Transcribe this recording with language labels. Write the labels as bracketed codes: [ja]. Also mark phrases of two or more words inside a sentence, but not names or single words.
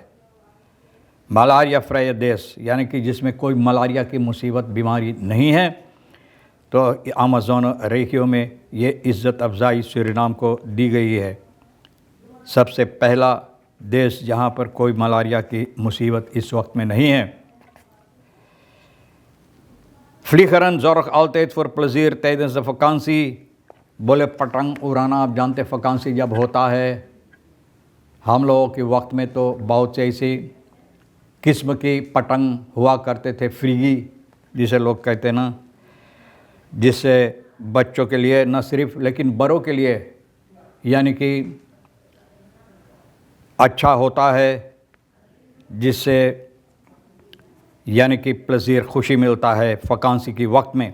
[nl] malaria vrij [hns] देश, यानी कि जिसमें कोई मलारिया की मुसीबत बीमारी नहीं है, तो अमेज़न रेकियो में ये इज़्ज़त अफजाई सूरीनाम को दी गई है। सबसे पहला देश जहाँ पर कोई मलारिया की मुसीबत इस वक्त में नहीं है। [nl] Vliegeren zorgt altijd voor plezier tijdens de vakantie। [hns] बोले पतंग उड़ाना, आप जानते वकांसी जब होता है हम लोगों के वक्त में, तो बहुत से ऐसी किस्म की पतंग हुआ करते थे, फ्रीगी जिसे लोग कहते ना, जिससे बच्चों के लिए न सिर्फ लेकिन बड़ों के लिए यानी कि अच्छा होता है, जिससे यानी कि प्लेज़र, खुशी मिलता है वकांसी की वक्त में।